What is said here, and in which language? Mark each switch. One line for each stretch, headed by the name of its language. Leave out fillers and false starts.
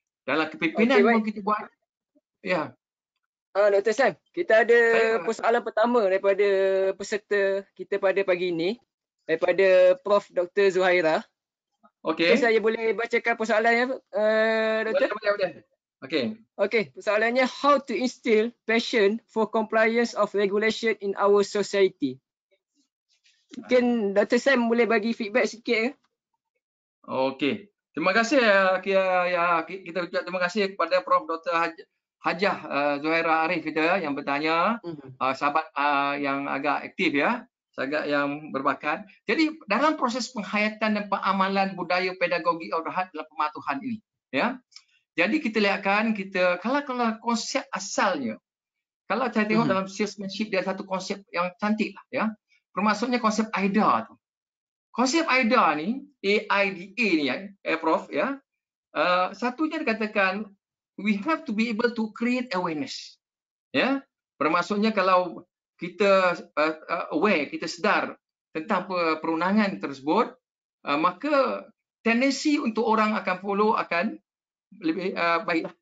Malay: Dalam kepimpinan pun kita buat. Ya. Dr. Sam, kita ada persoalan pertama daripada peserta kita pada pagi ini, daripada Prof. Dr. Zuhaira. Okey. Saya boleh bacakan persoalannya, Dr. Boleh.
English: Okey, persoalannya, how to instill passion for compliance of regulation in our society.
Malay: Mungkin Dr. Sam boleh bagi feedback sikit ke? Okey. Terima kasih kita ucap terima kasih kepada Prof. Dr. Hajah Zuhaira Arif kita yang bertanya, sahabat yang agak aktif, ya, agak yang berbakat. Jadi dalam proses penghayatan dan pengamalan budaya pedagogi of the heart dalam pematuhan ini, ya. Jadi kita lihatkan kalau konsep asalnya, kalau saya tengok dalam salesmanship dia satu konsep yang cantik lah, ya. Bermaksudnya konsep AIDA tu. Konsep AIDA ni, AIDA ni, ya, Prof, ya.
English: Satunya dikatakan we have to be able to create awareness.
Malay: Ya, bermaksudnya kalau kita aware, kita sedar tentang perundangan tersebut, maka tendensi untuk orang akan follow akan lebih baiklah.